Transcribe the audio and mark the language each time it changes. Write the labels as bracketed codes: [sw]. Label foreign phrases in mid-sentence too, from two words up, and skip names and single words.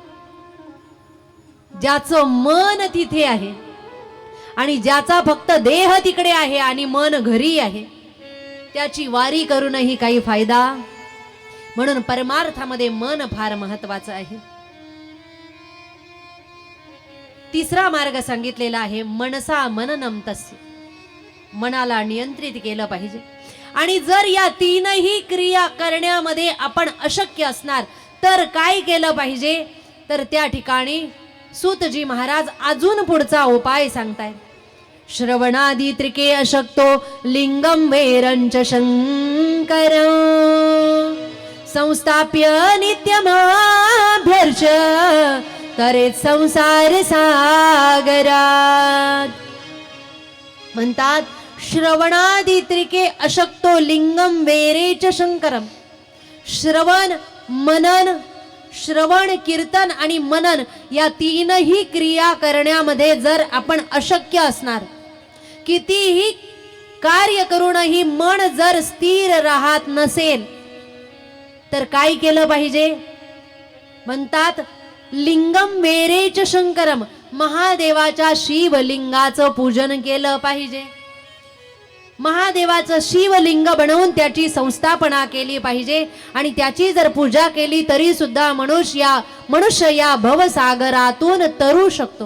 [mr] ज्याचं मन तिथे आहे आणि ज्याचा फक्त देह तिकडे आहे आणि मन घरी आहे, त्याची वारी करूनही काही फायदा. म्हणून परमार्थामध्ये मन फार महत्वाचं आहे. तिसरा मार्ग सांगितलेला आहे, [sa] मनसा मननम तस्य, [mr] मनाला नियंत्रित केलं पाहिजे. आणि जर या तीनही क्रिया करण्यामध्ये आपण अशक्य असणार तर काय केलं पाहिजे? तर त्या ठिकाणी सूतजी महाराज अजून पुढचा उपाय सांगतायत. [sa] श्रवणादी त्रिके अशक्तो लिंगम वेरंच शंकर संस्थाप्य नित्यमाभ्यर्च तरेत संसार सागरात. म्हणतात श्रवणादी त्रिके अशक्तो लिंगम वेरेच शंकरम. [mr] श्रवण मनन, श्रवण कीर्तन आणि मनन या तीनही क्रिया करण्यामध्ये जर आपण अशक्य असणार, कितीही कार्य करूनही मन जर स्थिर राहत नसेल तर काय केलं पाहिजे? [sa] म्हणतात लिंगम वेरेच शंकरम, [mr] महादेवाच्या शिवलिंगाचं पूजन केलं पाहिजे. महादेवाचं शिवलिंग बनवून त्याची संस्थापना केली पाहिजे आणि त्याची जर पूजा केली तरी सुद्धा मनुष्य या भवसागरातून तरू शकतो.